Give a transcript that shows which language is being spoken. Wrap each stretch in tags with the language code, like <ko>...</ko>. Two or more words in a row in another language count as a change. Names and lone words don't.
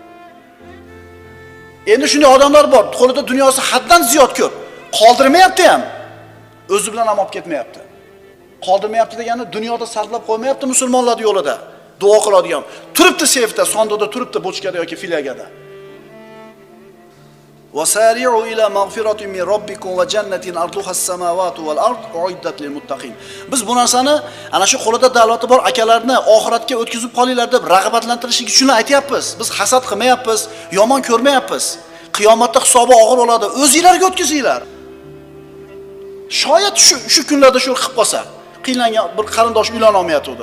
<uz>Endi shunday odamlar bor, qo'lida dunyosi haddan ziyod ko'p. Qoldirmayapti ham. O'zi bilan ham olib ketmayapti. Qoldirmayapti degani dunyoda sarflab qo'ymayapti musulmonlar yo'lida. Duo qiladigan. Turibdi seyfda, sondoda turibdi, bochkada yoki filagada.</uz> <ar>وَسَارِعُوا إِلَى مَغْفِرَةٍ مِنْ رَبِّكُمْ وَجَنَّةٍ عَرْضُهَا السَّمَاوَاتُ وَالْأَرْضُ أُعِدَّتْ لِلْمُتَّقِينَ.</ar> <uz>Biz bu narsani ana shu qo'lida davlati bor akalarni oxiratga o'tkazib qolinglar deb rag'batlantirish uchun aytyapmiz. Biz hasad qilmayapmiz, yomon ko'rmayapmiz. Qiyomatda hisobi og'ir bo'ladi. O'zingizlarga o'tkazinglar. Shoyat shu kunlarda shu qilib qolsa, qiynlangan bir qarindosh uylana olmayotdi.</uz>